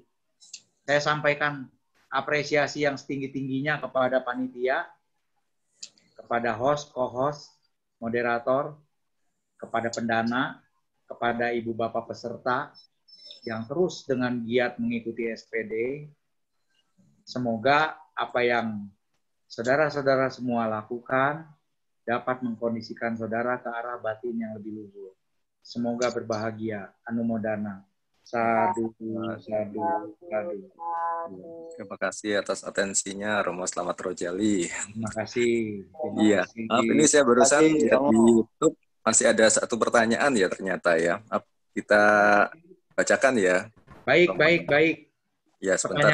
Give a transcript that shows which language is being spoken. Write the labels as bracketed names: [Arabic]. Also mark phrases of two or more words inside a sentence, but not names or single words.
[Indonesian] Saya sampaikan apresiasi yang setinggi-tingginya kepada panitia, kepada host, co-host, moderator, kepada pendana, kepada ibu bapak peserta yang terus dengan giat mengikuti SPD. Semoga apa yang saudara-saudara semua lakukan dapat mengkondisikan saudara ke arah batin yang lebih luhur. Semoga berbahagia. [Pali] Anumodana. Sadu, sadu, sadu. [Indonesian] Terima kasih atas atensinya, Romo Slamet Rojali. Terima kasih. Iya, ini saya barusan lihat di YouTube masih ada satu pertanyaan ya ternyata ya. Kita bacakan ya. Baik, baik, baik. Ya, sebentar.